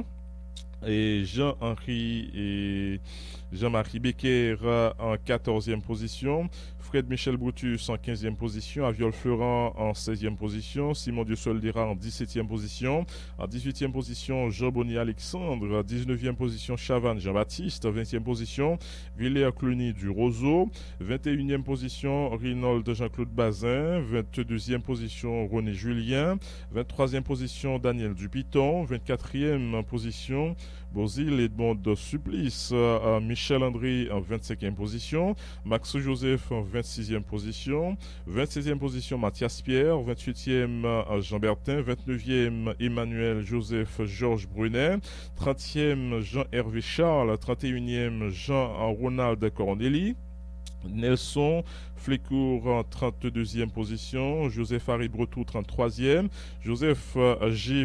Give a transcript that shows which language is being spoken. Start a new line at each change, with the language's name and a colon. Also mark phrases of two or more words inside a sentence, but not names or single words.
French: Et Jean-Henri et Jean-Marie Becker en 14e position, Fred Michel Brutus en 15e position, Aviol Florent en 16e position, Simon Dieu-Soldera en 17e position, en 18e position Jean Bonny Alexandre, 19e position Chavannes Jean-Baptiste, 20e position Villers Cluny du Roseau, 21e position Rinold Jean-Claude Bazin, 22e position René Julien, 23e position Daniel Dupiton, 24e position Bozil Edmond de Supplice, Michel André en 25e position, Max Joseph en 26e position, 26e position Mathias Pierre, 28e Jean Bertin, 29e Emmanuel Joseph Georges Brunet, 30e Jean-Hervé Charles, 31e Jean-Ronald Corneli, Nelson Flécourt en 32e position, Joseph Harry Bretou 33e, Joseph G.